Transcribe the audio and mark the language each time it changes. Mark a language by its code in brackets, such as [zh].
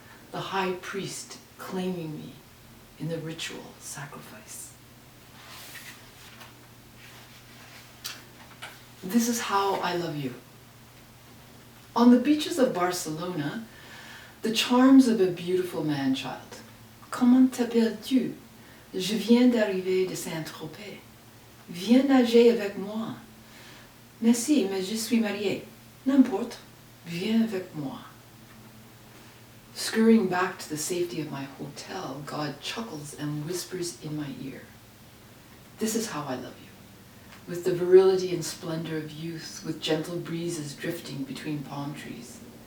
[en] The high priest claiming me in the ritual sacrifice. This is how I love you. On the beaches of Barcelona, the charms of a beautiful man-child. [fr] Comment t'appelles-tu? Je viens d'arriver de Saint-Tropez. Viens nager avec moi. Merci, mais je suis mariée. N'importe. Viens avec moi. [en] Scurrying back to the safety of my hotel, God chuckles and whispers in my ear. This is how I love you. With the virility and splendor of youth, with gentle breezes drifting between palm trees.